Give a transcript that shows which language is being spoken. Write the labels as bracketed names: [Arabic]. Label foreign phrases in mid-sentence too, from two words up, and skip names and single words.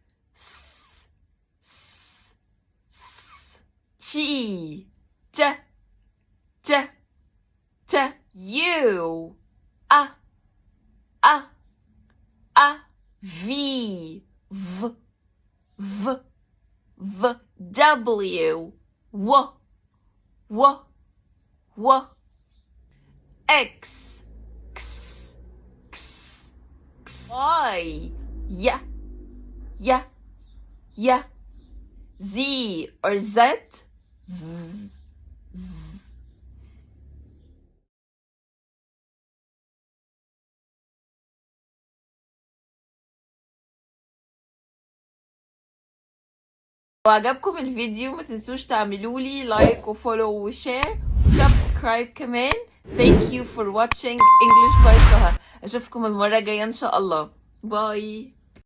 [English] T, U, V, W, X, Y, Z or Z. [Arabic] لو عجبكم الفيديو ما تنسوش تعملوا لي لايك وفولو وشير وسبسكرايب كمان. [English] Thank you for watching English by سهى. [Arabic] اشوفكم المرة الجاية ان شاء الله. باي.